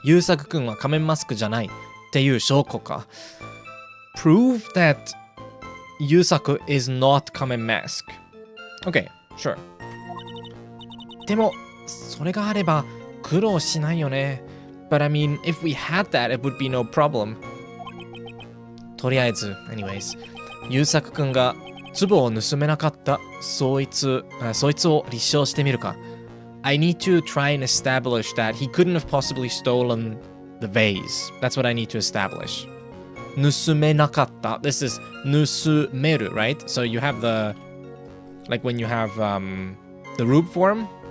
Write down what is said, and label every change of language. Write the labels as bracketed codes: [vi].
[ja] 優作くんは仮面マスクじゃないっていう証拠か。 [en] Prove that 優作 is not 仮面 mask. Okay, sure. [ja] でも、それがあれば苦労しないよね。 [en] But I mean, if we had that, it would be no problem. [ja] とりあえず、anyways. 優作くんが壺を盗めなかったそいつを立証してみるか。 [en] I need to try and establish that he couldn't have possibly stolen the vase. That's what I need to establish. [ja] 盗めなかった. [en] This is 盗める, right? So you have the, like when you have the root form.